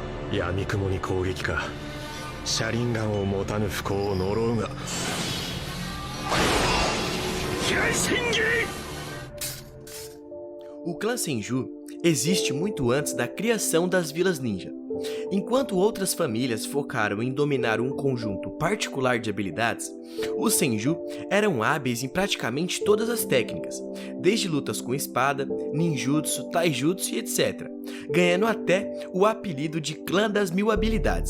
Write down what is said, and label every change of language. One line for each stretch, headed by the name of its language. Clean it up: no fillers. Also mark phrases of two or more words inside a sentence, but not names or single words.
Japanese: 闇雲に攻撃か。車輪ガンを持たぬ不幸を呪うが。気合神技!
Portuguese: O clã Senju existe muito antes da criação das vilas ninja. Enquanto outras famílias focaram em dominar um conjunto particular de habilidades, os Senju eram hábeis em praticamente todas as técnicas, desde lutas com espada, ninjutsu, taijutsu e etc., ganhando até o apelido de Clã das Mil Habilidades.